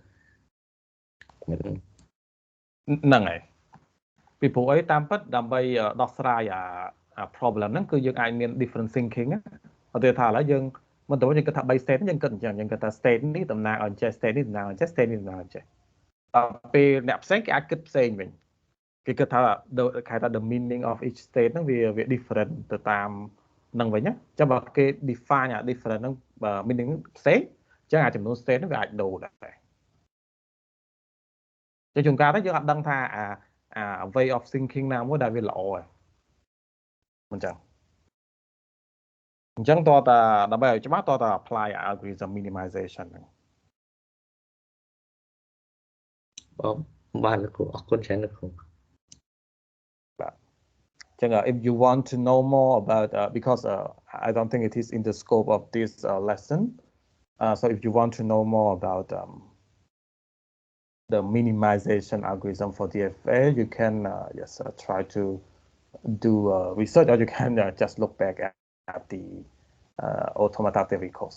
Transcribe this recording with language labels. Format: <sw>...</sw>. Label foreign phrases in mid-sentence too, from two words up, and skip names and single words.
<km>ហ្នឹងហើយពីព្រោះអីតាមពិតដើម្បីដោះស្រាយអា problem ហ្នឹងគឺយើងអាចមាន</km> <en>different thinking</en> <km>ឧទាហរណ៍ថាឥឡូវយើងមិនទៅយើងគិតថា 3 state យើងគិតអ ញ្ចឹងយើងគិតថា state នេះតំណាងឲ្យចេះ state នេះតំណាងឲ្យចេះ state នេះតំណាងឲ្យចេះពេលអ្នកផ្សេងគេអាចគិតផ្សេងវិញគេគិតថាគេថា</km> <en>the meaning of each state</en> <km>ហ្នឹងវា different ទៅតាមហ្នឹងវិញណាអញ្ចឹងបើគេ define អា different ហ្នឹងបើ meaning ផ្សេងអញ្ចឹងអាចំនួន state ហ្នឹងវាអាចដូរដែរ ជាជួនកាលទៅយើងអត់ដឹងថាអា</km> <en>way of thinking</en> <km>ណាមួយដែលវាល្អហើយមិនចឹងអញ្ចឹងតើតាដើម្បីឲ្យច្បាស់តើតា</km> <en>apply algorithm minimization</en> <km>ហ្នឹង បាទលោកគ្រូអរគុណច្រើនលោកគ្រូ បាទអញ្ចឹង</km> <en>if you want to know more about because I don't think it is in the scope of this lesson so if you want to know more about the minimization algorithm for DFA you can try to do research or you can just look back at the automata theory course.</en>